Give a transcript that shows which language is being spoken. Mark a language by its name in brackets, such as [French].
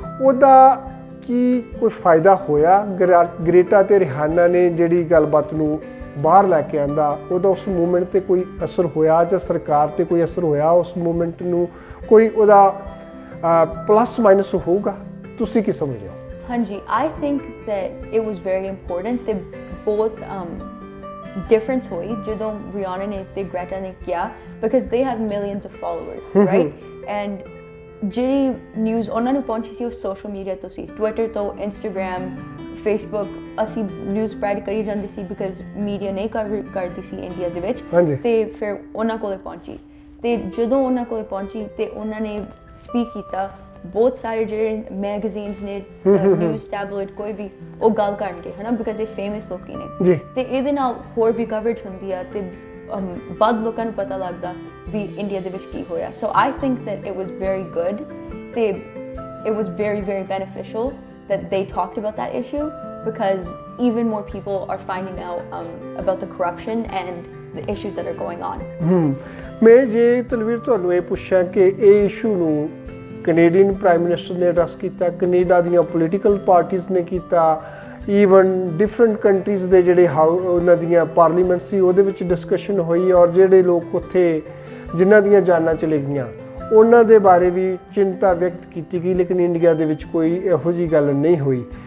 [Punjabi] ਉਹਦਾ ਕੀ ਕੋਈ ਫਾਇਦਾ ਹੋਇਆ? ਗ੍ਰੇਟਾ ਤੇ ਰਿਹਾਨਾ ਨੇ ਜਿਹੜੀ ਗੱਲਬਾਤ ਨੂੰ ਬਾਹਰ ਲੈ ਕੇ ਆਂਦਾ, ਉਹਦਾ ਉਸ ਮੂਵਮੈਂਟ ਤੇ ਕੋਈ ਅਸਰ ਹੋਇਆ ਜਾਂ ਸਰਕਾਰ ਤੇ ਕੋਈ ਅਸਰ ਹੋਇਆ? ਉਸ ਮੂਵਮੈਂਟ ਨੂੰ ਕੋਈ ਉਹਦਾ ਪਲੱਸ ਮਾਈਨਸ ਹੋਊਗਾ? ਤੁਸੀਂ ਕੀ ਸਮਝਦੇ ਹੋ? ਹਾਂਜੀ, [English] I think that it was very important [Punjabi] ਤੇ ਬਹੁਤ [English] difference [Punjabi] ਹੋਈ ਜਦੋਂ ਰਿਹਾਨਾ ਨੇ ਤੇ ਗ੍ਰੇਟਾ ਨੇ ਕਿਹਾ, [English] because they have millions of followers, right? [Punjabi] And ਜਿਹੜੀ ਨਿਊਜ਼ ਉਹਨਾਂ ਨੂੰ ਪਹੁੰਚੀ ਸੀ ਉਹ ਸੋਸ਼ਲ ਮੀਡੀਆ ਤੋਂ ਸੀ, ਟਵਿੱਟਰ ਤੋਂ, ਇੰਸਟਾਗ੍ਰਾਮ, ਫੇਸਬੁੱਕ। ਅਸੀਂ ਨਿਊਜ਼ ਸਪਰੈਡ ਕਰੀ ਜਾਂਦੀ ਸੀ ਬਿਕਾਜ਼ ਮੀਡੀਆ ਨਹੀਂ ਕਰਦੀ ਸੀ ਇੰਡੀਆ ਦੇ ਵਿੱਚ, ਤੇ ਫਿਰ ਉਹਨਾਂ ਕੋਲੇ ਪਹੁੰਚੀ। ਤੇ ਜਦੋਂ ਉਹਨਾਂ ਕੋਲੇ ਪਹੁੰਚੀ ਤੇ ਉਹਨਾਂ ਨੇ ਸਪੀਕ ਕੀਤਾ, ਬਹੁਤ ਸਾਰੇ ਜਿਹੜੇ ਮੈਗਜ਼ੀਨਸ ਨੇ, ਨਿਊਜ਼ ਟੈਬਲੋਇਡ, ਕੋਈ ਵੀ, ਉਹ ਗੱਲ ਕਰਨਗੇ ਹੈ ਨਾ, ਬਿਕਾਜ਼ ਇਹ ਫੇਮਸ ਲੋਕੀ ਨੇ। ਤੇ ਇਹਦੇ ਨਾਲ ਹੋਰ ਵੀ ਕਵਰੇਜ ਹੁੰਦੀ ਆ ਤੇ ਵੱਧ ਲੋਕਾਂ ਨੂੰ ਪਤਾ ਲੱਗਦਾ ਵੀ ਇੰਡੀਆ ਦੇ ਵਿੱਚ ਕੀ ਹੋਇਆ। [English] so I think that it was very good [Punjabi] ਤੇ [English] It was very very beneficial that they talked about that issue, because even more people are finding out about the corruption and the issues that are going on. [Punjabi] ਮੈਂ ਜੇ ਤਲਵੀਰ ਤੁਹਾਨੂੰ ਇਹ ਪੁੱਛਾਂ ਕਿ ਇਹ issue ਨੂੰ Canadian prime minister ਨੇ address ਕੀਤਾ, ਕੈਨੇਡਾ ਦੀਆਂ ਪੋਲੀਟੀਕਲ ਪਾਰਟੀਆਂ ਨੇ ਕੀਤਾ, ਈਵਨ ਡਿਫਰੈਂਟ ਕੰਟਰੀਜ਼ ਦੇ ਜਿਹੜੇ ਉਹਨਾਂ ਦੀਆਂ ਪਾਰਲੀਮੈਂਟ ਸੀ ਉਹਦੇ ਵਿੱਚ ਡਿਸਕਸ਼ਨ ਹੋਈ, ਔਰ ਜਿਹੜੇ ਲੋਕ ਉੱਥੇ ਜਿਨ੍ਹਾਂ ਦੀਆਂ ਜਾਨਾਂ ਚਲੇ ਗਈਆਂ ਉਹਨਾਂ ਦੇ ਬਾਰੇ ਵੀ ਚਿੰਤਾ ਵਿਅਕਤ ਕੀਤੀ ਗਈ, ਲੇਕਿਨ ਇੰਡੀਆ ਦੇ ਵਿੱਚ ਕੋਈ ਇਹੋ ਜਿਹੀ ਗੱਲ ਨਹੀਂ ਹੋਈ।